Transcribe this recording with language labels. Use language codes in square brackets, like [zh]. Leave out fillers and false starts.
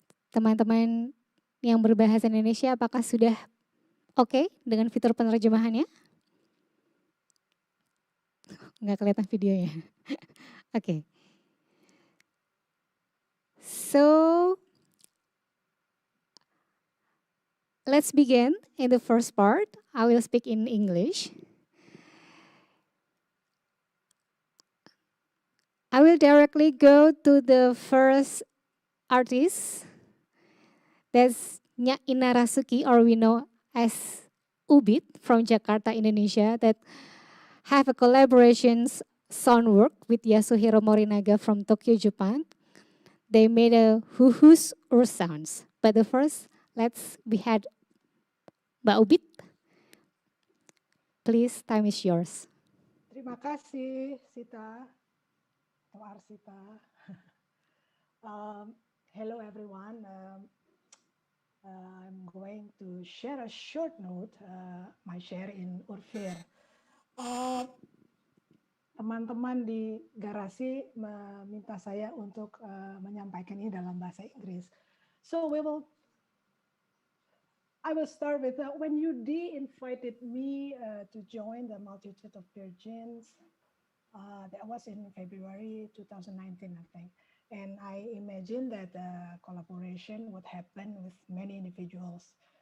[id] Teman-teman yang berbahasa Indonesia apakah sudah oke dengan fitur penerjemahannya? Nggak kelihatan videonya. Oke. [en] So, let's begin in the first part. I will speak in English. I will directly go to the first artist. That's Nyak Ina Raseuki, or we know as Ubit from Jakarta, Indonesia, that have a collaborations sound work with Yasuhiro Morinaga from Tokyo, Japan. They made a Huhus Ur sounds. But the first, we had Mbak Ubit. Please, time is yours. [id] Terima kasih, Sita atau Arsita. [en] Hello, everyone. I'm going to share a short note, my share in Urfir. [id] Teman-teman di garasi meminta saya untuk menyampaikan ini dalam bahasa Inggris. [en] So I will start with when you invited me to join the multitude of virgins. That was in February 2019, I think. And I imagine that collaboration would happen with many individuals.